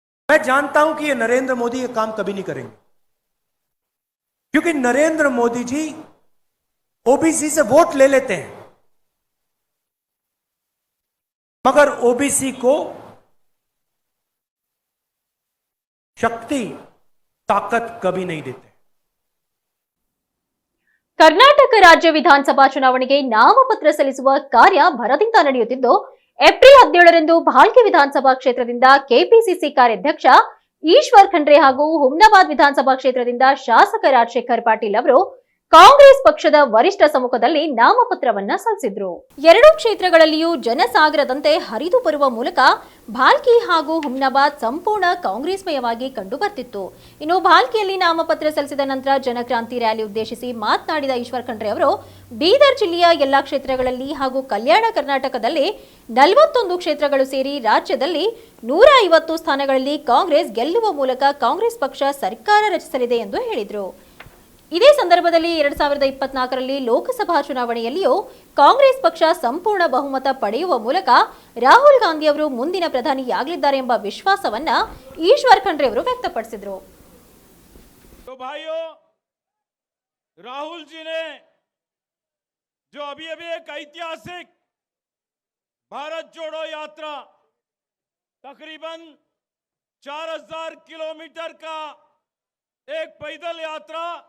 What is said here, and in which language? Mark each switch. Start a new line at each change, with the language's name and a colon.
Hindi: मैं जानता हूं कि ये नरेंद्र मोदी ये काम कभी नहीं करेंगे, क्योंकि नरेंद्र मोदी जी ओबीसी से वोट ले लेते हैं, मगर ओबीसी को शक्ति, ताकत कभी नहीं देते।
Kannada: ಕರ್ನಾಟಕ ರಾಜ್ಯ ವಿಧಾನಸಭಾ ಚುನಾವಣೆಗೆ ನಾಮಪತ್ರ ಸಲ್ಲಿಸುವ ಕಾರ್ಯ ಭರದಿಂದ ನಡೆಯುತ್ತಿದ್ದು, ಏಪ್ರಿಲ್ 17ರಂದು ಭಾಲ್ಕಿ ವಿಧಾನಸಭಾ ಕ್ಷೇತ್ರದಿಂದ ಕೆಪಿಸಿಸಿ ಕಾರ್ಯಾಧ್ಯಕ್ಷ ಈಶ್ವರ್ ಖಂಡ್ರೆ ಹಾಗೂ ಹುಮ್ನಾಬಾದ್ ವಿಧಾನಸಭಾ ಕ್ಷೇತ್ರದಿಂದ ಶಾಸಕ ರಾಜಶೇಖರ್ ಪಾಟೀಲ್ ಅವರು ಕಾಂಗ್ರೆಸ್ ಪಕ್ಷದ ವರಿಷ್ಠ ಸಮ್ಮುಖದಲ್ಲಿ ನಾಮಪತ್ರವನ್ನ ಸಲ್ಲಿಸಿದ್ರು. ಎರಡೂ ಕ್ಷೇತ್ರಗಳಲ್ಲಿಯೂ ಜನಸಾಗರದಂತೆ ಹರಿದು ಬರುವ ಮೂಲಕ ಭಾಲ್ಕಿ ಹಾಗೂ ಹುಮ್ನಾಬಾದ್ ಸಂಪೂರ್ಣ ಕಾಂಗ್ರೆಸ್ಮಯವಾಗಿ ಕಂಡು ಬರ್ತಿತ್ತು. ಇನ್ನು ಭಾಲ್ಕಿಯಲ್ಲಿ ನಾಮಪತ್ರ ಸಲ್ಲಿಸಿದ ನಂತರ ಜನಕ್ರಾಂತಿ ರ್ಯಾಲಿ ಉದ್ದೇಶಿಸಿ ಮಾತನಾಡಿದ ಈಶ್ವರ್ ಖಂಡ್ರೆ ಅವರು, ಬೀದರ್ ಜಿಲ್ಲೆಯ ಎಲ್ಲಾ ಕ್ಷೇತ್ರಗಳಲ್ಲಿ ಹಾಗೂ ಕಲ್ಯಾಣ ಕರ್ನಾಟಕದಲ್ಲಿ 41 ಕ್ಷೇತ್ರಗಳು ಸೇರಿ ರಾಜ್ಯದಲ್ಲಿ 150 ಸ್ಥಾನಗಳಲ್ಲಿ ಕಾಂಗ್ರೆಸ್ ಗೆಲ್ಲುವ ಮೂಲಕ ಕಾಂಗ್ರೆಸ್ ಪಕ್ಷ ಸರ್ಕಾರ ರಚಿಸಲಿದೆ ಎಂದು ಹೇಳಿದರು. ಇದೇ ಸಂದರ್ಭದಲ್ಲಿ 2024ರಲ್ಲಿ ಲೋಕಸಭಾ ಚುನಾವಣೆಯಲ್ಲಿಯೂ ಕಾಂಗ್ರೆಸ್ ಪಕ್ಷ ಸಂಪೂರ್ಣ ಬಹುಮತ ಪಡೆಯುವ ಮೂಲಕ ರಾಹುಲ್ ಗಾಂಧಿ ಅವರು ಮುಂದಿನ ಪ್ರಧಾನಿಯಾಗಲಿದ್ದಾರೆ ಎಂಬ ವಿಶ್ವಾಸವನ್ನ ಈಶ್ವರ್ ಖಂಡ್ರೆ ಅವರು ವ್ಯಕ್ತಪಡಿಸಿದರು.
Hindi: राहुल जी ने जो अभी एक ऐतिहासिक भारत जोड़ो यात्रा, तकरीबन 4000 किलोमीटर का एक पैदल यात्रा,